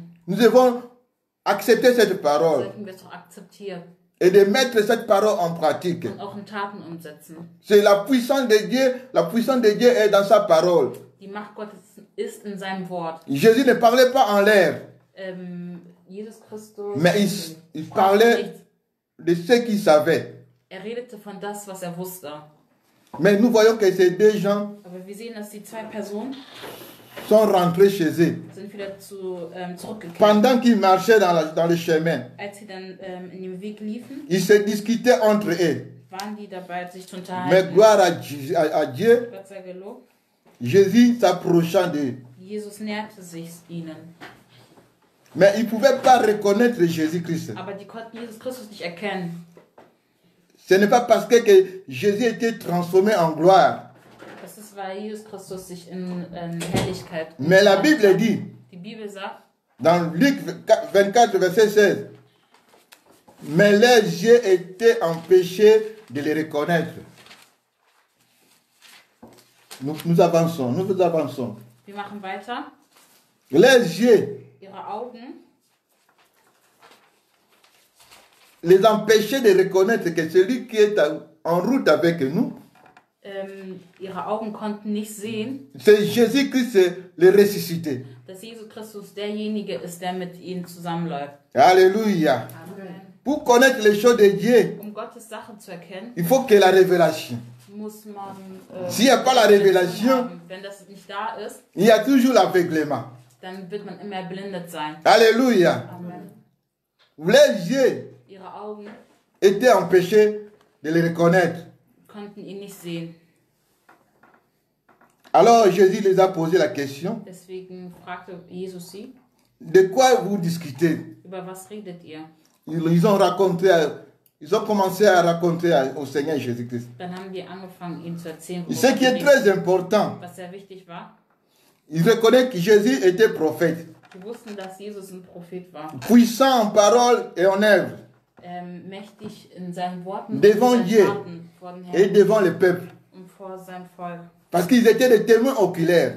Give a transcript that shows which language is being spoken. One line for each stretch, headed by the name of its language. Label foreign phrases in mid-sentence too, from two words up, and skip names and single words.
French: Nous devons accepter cette parole
German: Sollten wir es auch akzeptieren
French: et de mettre cette parole en pratique.
German: und auch in Taten umsetzen.
French: C'est la puissance de Dieu. La puissance de Dieu est dans sa parole.
German: Die Macht Gottes ist in seinem Wort.
French: Jésus ne parlait pas en l'air,
German: Jesus Christus
French: mais il parlait de ce qu'il savait.
German: Er redete von das, was er wusste.
French: Mais nous voyons que ces deux gens
German: Aber wir sehen, dass die zwei Personen
French: sont rentrés chez eux.
German: sind wieder zurückgekehrt.
French: Pendant qu'ils marchaient dans le chemin,
German: Als sie dann in dem Weg liefen,
French: ils se discutaient entre eux.
German: waren die dabei, sich zu
French: Mais
German: unterhalten.
French: gloire à Dieu,
German: Gott sei gelobt.
French: Jésus s'approchant d'eux.
German: Jesus näherte sich ihnen.
French: Mais ils ne pouvaient pas reconnaître Jésus-Christ.
German: Aber die konnten Jesus Christus nicht erkennen.
French: Ce n'est pas parce que Jésus était transformé en gloire.
German: Das ist, weil Jesus Christus sich in Herrlichkeit.
French: Mais la Bible dit,
German: Die Bibel sagt,
French: dans Luc 24, verset 16, mais leurs yeux étaient empêchés de les reconnaître. Nous avançons, nous avançons.
German: wir machen weiter.
French: Leurs yeux
German: Ihre Augen
French: les empêchaient de reconnaître que celui qui est en route avec nous,
German: ihre Augen konnten nicht sehen,
French: c'est Jésus-Christ le ressuscité.
German: dass Jesus Christus derjenige ist, der mit ihnen zusammenläuft.
French: Alléluia. Amen. Pour connaître les choses de Dieu,
German: Um Gottes Sachen zu erkennen,
French: il faut que la révélation.
German: muss man.
French: S'il n'y a pas la révélation,
German: Wenn das nicht da ist,
French: il y a toujours l'aveuglement.
German: dann wird man immer erblindet sein.
French: Alléluia. Amen. Les yeux
German: Ihre Augen
French: étaient empêchés de les reconnaître.
German: konnten ihn nicht sehen.
French: Alors Jésus les a posé la question,
German: Deswegen fragte Jesus sie,
French: de quoi vous discutez?
German: über was redet ihr?
French: Ils ont commencé à raconter au Seigneur Jésus-Christ.
German: Dann haben die angefangen, ihm zu erzählen,
French: Ce qui est très important,
German: was sehr wichtig war.
French: ils reconnaissent que Jésus était prophète,
German: Sie wussten, dass Jesus ein Prophet war.
French: puissant en parole et en œuvre,
German: Mächtig in seinen Worten
French: Devant
German: und in
French: Dieu
German: seinen Taten vor den
French: et
German: Herrn
French: devant le peuple.
German: und vor seinem Volk.
French: Parce qu'ils étaient des témoins oculaires.